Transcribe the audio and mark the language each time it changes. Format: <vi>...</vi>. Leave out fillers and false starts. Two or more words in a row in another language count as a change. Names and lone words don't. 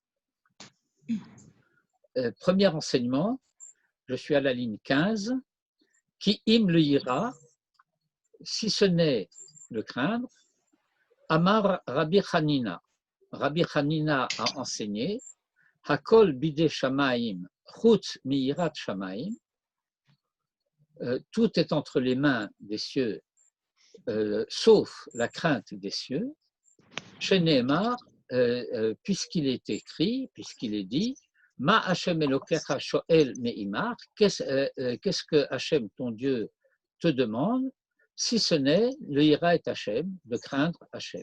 <fr>Premier enseignement, je suis à la ligne 15,</fr> <he>כי אם ליראה,</he> <fr>si ce n'est le craindre,</fr> <he>אמר רבי חנינא.</he> <fr>Rabbi Hanina a enseigné</fr> <he>הכל בידי שמים חוץ מיראת שמים,</he> <fr>tout est entre les mains des cieux, sauf la crainte des cieux. Sheneemar, puisqu'il est écrit, puisqu'il est dit,</fr> <he>מה השם אלוקיך שואל מעמך,</he> <fr>qu'est-ce que Hashem, ton Dieu, te demande, si ce n'est le</fr> <he>יראה את השם,</he> <fr>de craindre Hashem.</fr>